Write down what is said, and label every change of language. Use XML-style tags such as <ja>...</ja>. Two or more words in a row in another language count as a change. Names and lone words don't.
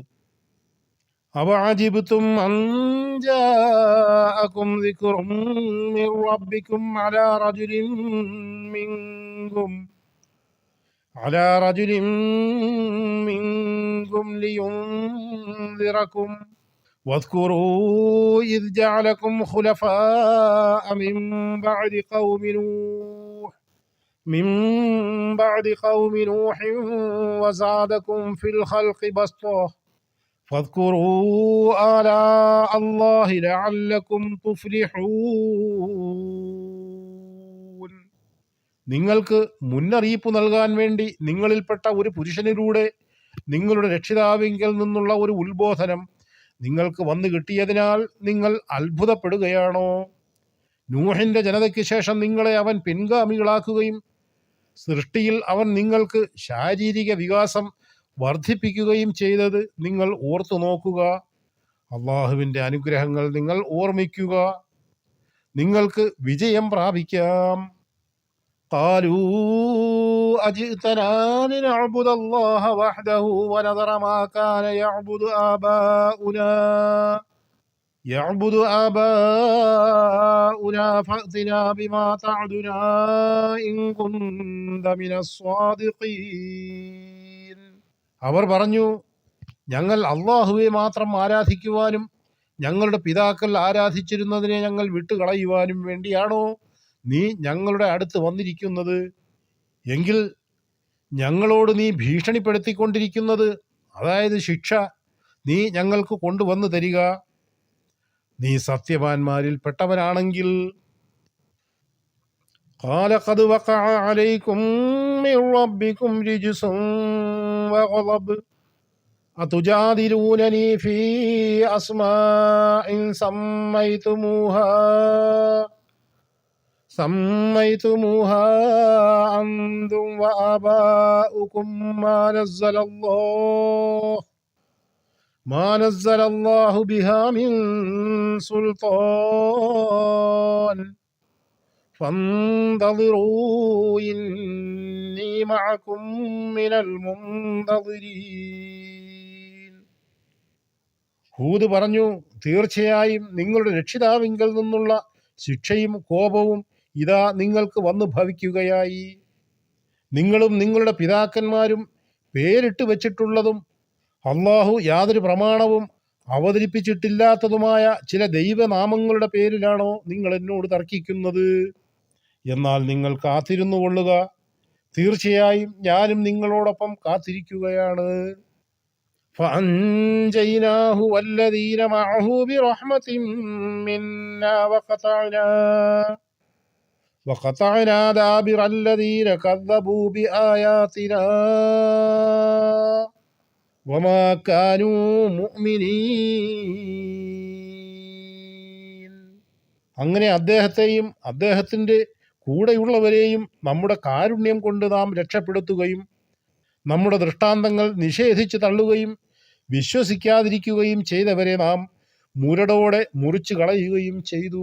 <ar>أوعجبتم أن جاءكم ذكر من ربكم على رجل منكم لينذركم واذكروا إذ جعلكم خلفاء من بعد قوم نوح من بعد قوم نوح وزادكم في الخلق بسطة فاذكروا آلاء الله لعلكم تفلحون.</ar> <ml>നിങ്ങൾക്ക് മുന്നറിയിപ്പ് നൽകാൻ വേണ്ടി നിങ്ങളിൽപ്പെട്ട ഒരു പുരുഷനിലൂടെ നിങ്ങളുടെ രക്ഷിതാവിങ്കിൽ നിന്നുള്ള ഒരു ഉത്ബോധനം നിങ്ങൾക്ക് വന്നു കിട്ടിയതിനാൽ നിങ്ങൾ അത്ഭുതപ്പെടുകയാണോ? നൂഹിന്റെ ജനതയ്ക്ക് ശേഷം നിങ്ങളെ അവൻ പിൻഗാമികളാക്കുകയും സൃഷ്ടിയിൽ അവൻ നിങ്ങൾക്ക് ശാരീരിക വികാസം വർദ്ധിപ്പിക്കുകയും ചെയ്തത് നിങ്ങൾ ഓർത്തു നോക്കുക. അള്ളാഹുവിൻ്റെ അനുഗ്രഹങ്ങൾ നിങ്ങൾ ഓർമ്മിക്കുക, നിങ്ങൾക്ക് വിജയം പ്രാപിക്കാം.</ml> <ar>قالوا أجئتنا لنعبد الله وحده ونذر ما كان يعبد آباؤنا فأتنا بما تعدنا إن كنت من الصادقين.</ar> <ml>അവർ പറഞ്ഞു, ഞങ്ങൾ അള്ളാഹുവെ മാത്രം ആരാധിക്കുവാനും ഞങ്ങളുടെ പിതാക്കൾ ആരാധിച്ചിരുന്നതിനെ ഞങ്ങൾ വിട്ടുകളയുവാനും വേണ്ടിയാണോ നീ ഞങ്ങളുടെ അടുത്ത് വന്നിരിക്കുന്നത്? എങ്കിൽ ഞങ്ങളോട് നീ ഭീഷണിപ്പെടുത്തിക്കൊണ്ടിരിക്കുന്നത്, അതായത് ശിക്ഷ, നീ ഞങ്ങൾക്ക് കൊണ്ടുവന്നു തരിക. നീ സത്യവാന്മാരിൽ പെട്ടവനാണെങ്കിൽ.</ml> <ar>قال قد وقع عليكم من ربكم رجس وغضب أتجادلونني في أسماء سميتموها أنتم وآباؤكم ما نزل الله بها من سلطان فانتظروا إني معكم من المنتظرين.</ar> <ml>ഹൂദ് പറഞ്ഞു, തീർച്ചയായും നിങ്ങളുടെ രക്ഷിതാവിങ്കൽ നിന്നുള്ള ശിക്ഷയും കോപവും ഇതാ നിങ്ങൾക്ക് വന്നു ഭവിക്കുകയായി. നിങ്ങളും നിങ്ങളുടെ പിതാക്കന്മാരും പേരിട്ട് വച്ചിട്ടുള്ളതും അള്ളാഹു യാതൊരു പ്രമാണവും അവതരിപ്പിച്ചിട്ടില്ലാത്തതുമായ ചില ദൈവനാമങ്ങളുടെ പേരിലാണോ നിങ്ങൾ എന്നോട് തർക്കിക്കുന്നത്? എന്നാൽ നിങ്ങൾ കാത്തിരുന്നു കൊള്ളുക, തീർച്ചയായും ഞാനും നിങ്ങളോടൊപ്പം കാത്തിരിക്കുകയാണ്.</ml> <ar>فأنجيناه والذين معه برحمة منا وقطعنا دابر الذين كذبوا بآياتنا وما كانوا مؤمنين.</ar> <ml>അങ്ങനെ അദ്ദേഹത്തെയും അദ്ദേഹത്തിൻ്റെ കൂടെയുള്ളവരെയും നമ്മുടെ കാരുണ്യം കൊണ്ട് നാം രക്ഷപ്പെടുത്തുകയും നമ്മുടെ ദൃഷ്ടാന്തങ്ങൾ നിഷേധിച്ച് തള്ളുകയും വിശ്വസിക്കാതിരിക്കുകയും ചെയ്തവരെ നാം മുരടോടെ മുറിച്ചു കളയുകയും ചെയ്തു.</ml>